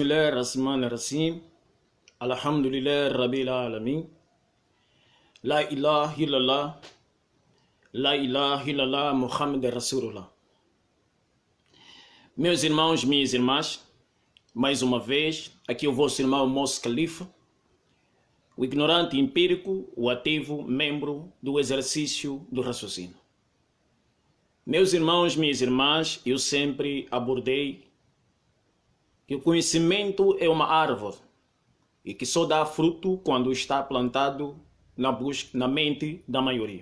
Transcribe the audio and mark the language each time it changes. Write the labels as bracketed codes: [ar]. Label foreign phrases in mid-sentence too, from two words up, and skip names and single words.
[ar] الله الرحمن الرحيم الحمد لله رب العالمين لا إله إلا الله لا إله إلا الله محمد رسول الله. [pt] Meus irmãos, minhas irmãs, mais uma vez, aqui o vosso irmão Moço Califa, o ignorante empírico, o ativo membro do exercício do raciocínio. Meus irmãos, minhas irmãs, eu sempre abordei que o conhecimento é uma árvore e que só dá fruto quando está plantado na mente da maioria.